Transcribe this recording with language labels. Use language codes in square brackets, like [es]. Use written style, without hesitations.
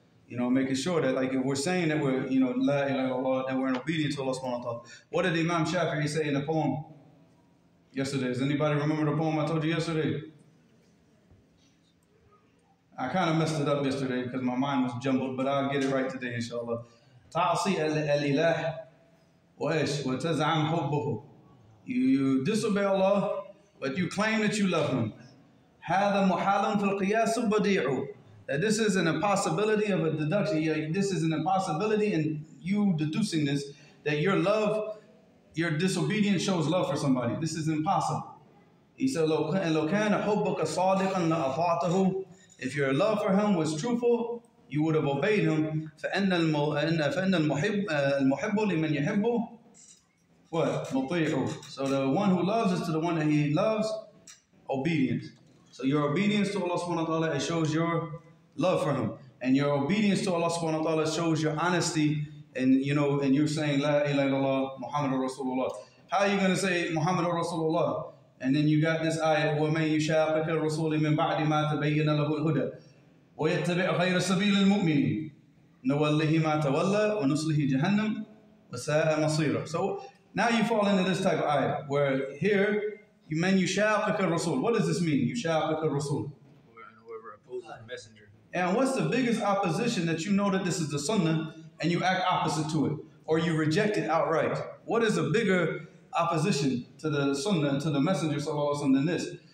[en] Making sure that if we're saying that we're La ilaha illallah, that we're obedient to Allah subhanahu wa ta'ala. What did Imam Shafi'i say in the poem yesterday? Does anybody remember the poem I told you yesterday? I kind of messed it up yesterday because my mind was jumbled, but I'll get it right today, inshallah. [ar] تعصي الإله وإيش وتزعم حبه. [en] You disobey Allah, but you claim that you love Him. [ar] هذا محال في القياس بديع. [en] That this is an impossibility of a deduction. This is an impossibility in you deducing this, that your disobedience shows love for somebody. This is impossible. He said, [ar] لو كان حبك صادقا لأطعته. [en] If your love for Him was truthful, you would have obeyed Him. [ar] فإن المحب لمن يحبه what? مطيع. [en] So the one who loves is to the one that he loves, obedient. So your obedience to Allah subhanahu wa ta'ala, it shows your love for Him. And your obedience to Allah subhanahu wa ta'ala shows your honesty and and you're saying La ilaha illallah Muhammadur Rasulullah. How are you going to say Muhammadur Rasulullah? And then you got this ayah, [ar] وَمَن يُشَاقِقِ الرَّسُولِ مِن بَعْدِ مَا تَبَيَّنَ لَهُ الْهُدَى وَيَتَّبِعْ غَيْرَ سَبِيلِ الْمُؤْمِنِينَ نُوَلِّهِ مَا تَوَلَّى وَنُصْلِهِ جَهَنَّمَ وَسَاءَ مَصِيرًا. [en] So now you fall into this type of ayah, where here, [ar] مَن يُشَاقِقِ الرَّسُولِ. [en] What does this mean? [ar] يُشَاقِقِ الرَّسُولِ. [en] Whoever opposes the messenger. And what's the biggest opposition that you know that this is the sunnah and you act opposite to it? Or you reject it outright? What is a bigger opposition to the sunnah and to the messenger sallallahu alaihi wasallam than this?